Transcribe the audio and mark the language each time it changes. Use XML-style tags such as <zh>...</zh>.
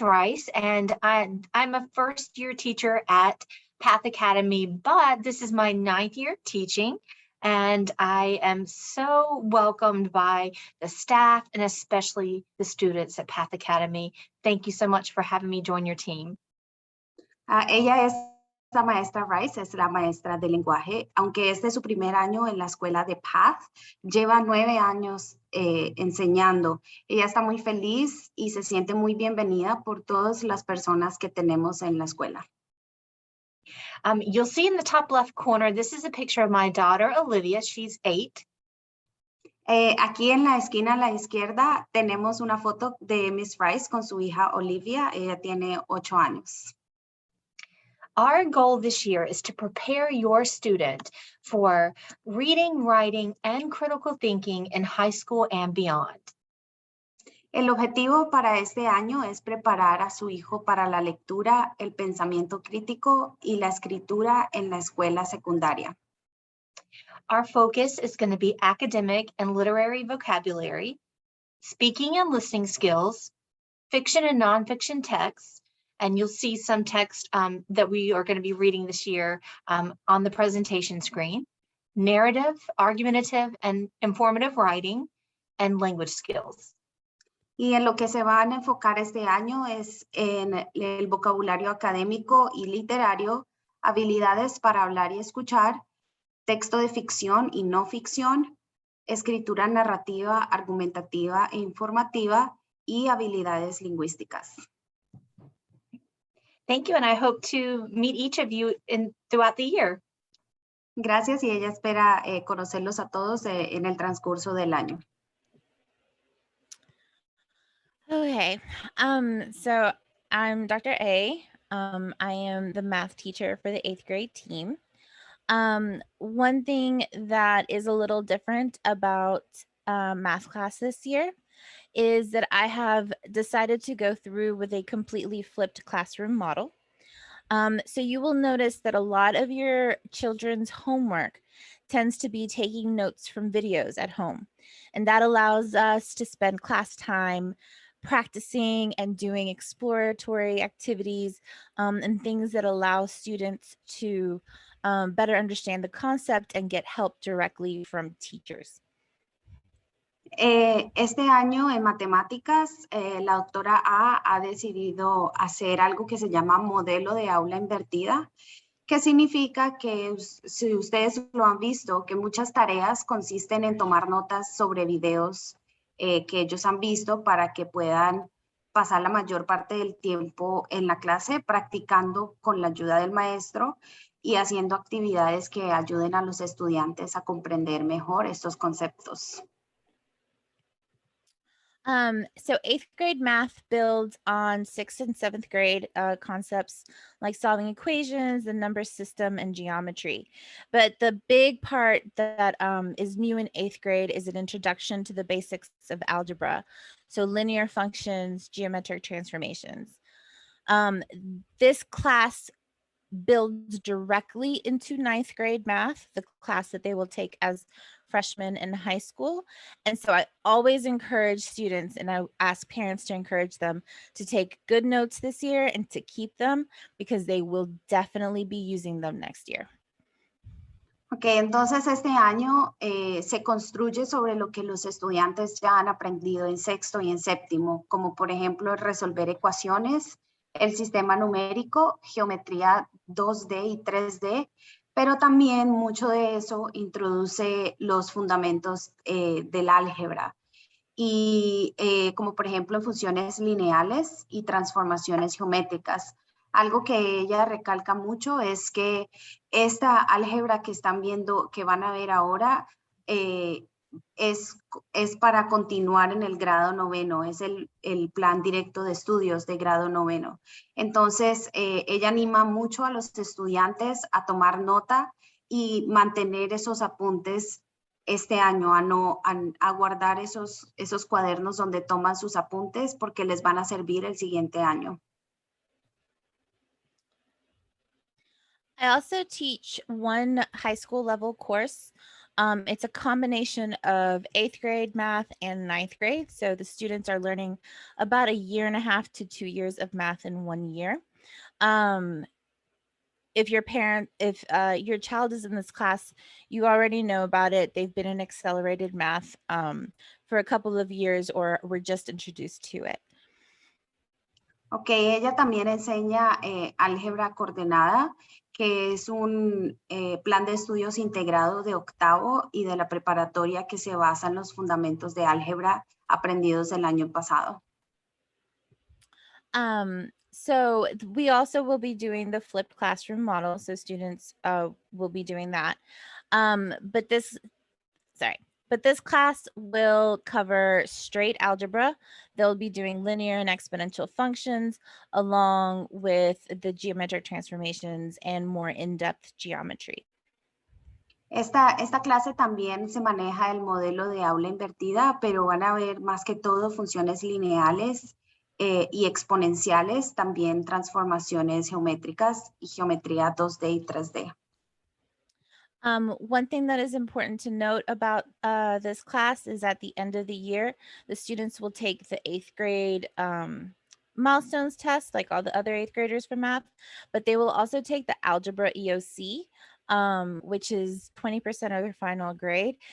<en>Rice, and I'm a first-year teacher at Path Academy, but this is my 9th year teaching, and I am so welcomed by the staff and especially the students at Path Academy. Thank you so much for having me join your team.</en> <es>Ella es la maestra Rice, es la maestra de lenguaje. Aunque este es su primer año en la escuela de Path, lleva 9 años enseñando. Ella está muy feliz y se siente muy bienvenida por todas las personas que tenemos en la escuela.</es> <en>You'll see in the top left corner, this is a picture of my daughter, Olivia. She's 8.</en> <es>Aquí en la esquina a la izquierda tenemos una foto de Miss Rice con su hija Olivia. Ella tiene 8 años.</es> <en>Our goal this year is to prepare your student for reading, writing, and critical thinking in high school and beyond.</en> <es>El objetivo para este año es preparar a su hijo para la lectura, el pensamiento crítico y la escritura en la escuela secundaria.</es> <en>Our focus is going to be academic and literary vocabulary, speaking and listening skills, fiction and nonfiction texts, and you'll see some text that we are going to be reading this year on the presentation screen, narrative, argumentative, and informative writing, and language skills.</en> <es>Y en lo que se van a enfocar este año es en el vocabulario académico y literario, habilidades para hablar y escuchar, texto de ficción y no ficción, escritura narrativa, argumentativa e informativa y habilidades lingüísticas.</es> <en>Thank you, and I hope to meet each of you throughout the year.</en> <es>Gracias, y ella espera conocerlos a todos en el transcurso del año.</es> <en>Okay, so I'm Dr. A. I am the math teacher for the 8th grade team. One thing that is a little different about math class this year is that I have decided to go through with a completely flipped classroom model. So you will notice that a lot of your children's homework tends to be taking notes from videos at home. And that allows us to spend class time practicing and doing exploratory activities and things that allow students to better understand the concept and get help directly from teachers.</en> <es>Este año en matemáticas, la doctora A ha decidido hacer algo que se llama modelo de aula invertida, que significa que, si ustedes lo han visto, que muchas tareas consisten en tomar notas sobre videos que ellos han visto para que puedan pasar la mayor parte del tiempo en la clase practicando con la ayuda del maestro y haciendo actividades que ayuden a los estudiantes a comprender mejor estos conceptos.</es> <en>So 8th grade math builds on 6th and 7th grade concepts like solving equations, the number system, and geometry. But the big part that is new in 8th grade is an introduction to the basics of algebra. So linear functions, geometric transformations. This class builds directly into 9th grade math, the class that they will take as freshmen in high school. And so I always encourage students, and I ask parents to encourage them to take good notes this year and to keep them because they will definitely be using them next year.</en> <es>Ok, entonces este año se construye sobre lo que los estudiantes ya han aprendido en 6º y en 7º, como por ejemplo resolver ecuaciones, el sistema numérico, geometría 2D y 3D, pero también mucho de eso introduce los fundamentos del álgebra, y como por ejemplo funciones lineales y transformaciones geométricas. Algo que ella recalca mucho es que esta álgebra que están viendo, que van a ver ahora, es para continuar en el grado 9º, es el plan directo de estudios de grado 9º. Entonces, ella anima mucho a los estudiantes a tomar nota y mantener esos apuntes este año, a guardar esos cuadernos donde toman sus apuntes porque les van a servir el siguiente año.</es> <en>I also teach one high school level course It's a combination of 8th grade math and 9th grade. So the students are learning about 1.5 to 2 years of math in 1 year. If your child is in this class, you already know about it. They've been in accelerated math for a couple of years or were just introduced to it.</en> <es>Ok, ella también enseña álgebra coordenada, que es un plan de estudios integrado de octavo y de la preparatoria que se basa en los fundamentos de álgebra aprendidos el año pasado.</es> <en>So we also will be doing the flipped classroom model. So students will be doing that. But this class will cover straight algebra. They'll be doing linear and exponential functions along with the geometric transformations and more in-depth geometry.</en> <es>Esta clase también se maneja el modelo de aula invertida, pero van a ver más que todo funciones lineales y exponenciales, también transformaciones geométricas y geometría 2D y 3D.</es> <en>One thing that is important to note about this class is at the end of the year, the students will take the 8th grade milestones test, like all the other 8th graders for math, but they will also take the algebra EOC, which is 20% of their final grade.</en>